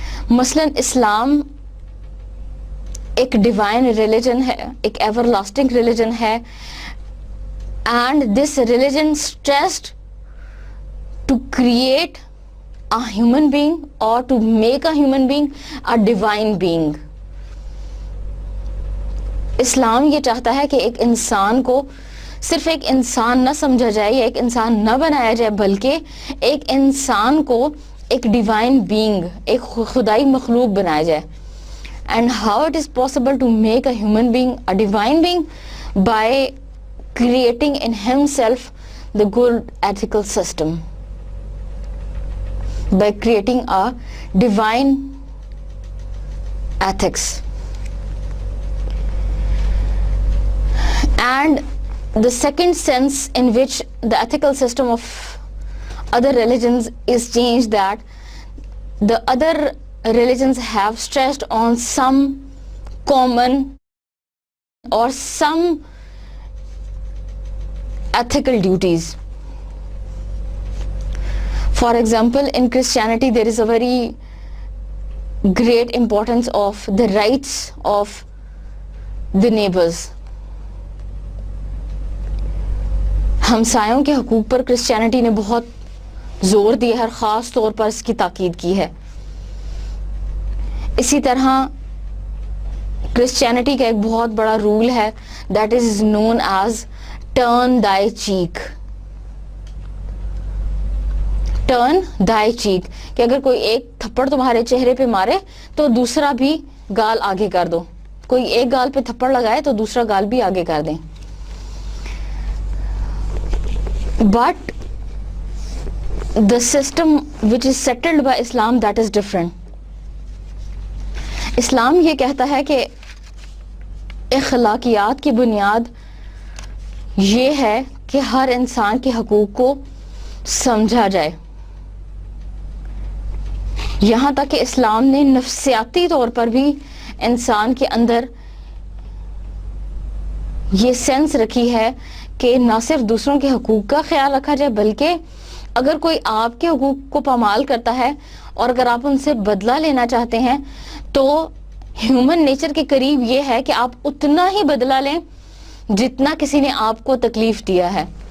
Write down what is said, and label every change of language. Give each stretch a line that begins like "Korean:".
Urdu: مثلا اسلام ایک divine religion ہے،
English: ایک everlasting religion ہے، and this religion stressed to create a human being or to make a human being a divine being.
Urdu: اسلام یہ چاہتا ہے کہ ایک انسان کو صرف ایک انسان نہ سمجھا جائے یا ایک انسان نہ بنایا جائے، بلکہ ایک انسان کو ایک ڈیوائن بینگ، ایک خدائی مخلوق بنایا جائے.
English: And how it is possible to make a human being a divine being? By creating in himself the good ethical system, by creating a divine ethics. And the second sense in which the ethical system of other religions is changed, that the other religions have stressed on some common or some ethical duties. For example, in Christianity there is a very great importance of the rights of the neighbors.
Urdu: ہمسایوں کے حقوق پر Christianity نے بہت زور دیا ہے اور خاص طور پر اس کی تاکید کی ہے. اسی طرح کرسچینٹی کا ایک بہت بڑا رول ہے
English: that is known as turn thy cheek.
Urdu: Turn دائی چیک، کہ اگر کوئی ایک تھپڑ تمہارے چہرے پہ مارے تو دوسرا بھی گال آگے کر دو، کوئی ایک گال پہ تھپڑ لگائے تو دوسرا گال بھی آگے کر دیں.
English: But the system which is settled by Islam, that is different.
Urdu: اسلام یہ کہتا ہے کہ اخلاقیات کی بنیاد یہ ہے کہ ہر انسان کے حقوق کو سمجھا جائے. یہاں تک کہ اسلام نے نفسیاتی طور پر بھی انسان کے اندر یہ سینس رکھی ہے کہ نہ صرف دوسروں کے حقوق کا خیال رکھا جائے، بلکہ اگر کوئی آپ کے حقوق کو پامال کرتا ہے اور اگر آپ ان سے بدلہ لینا چاہتے ہیں تو ہیومن نیچر کے قریب یہ ہے کہ آپ اتنا ہی بدلہ لیں جتنا کسی نے آپ کو تکلیف دیا ہے.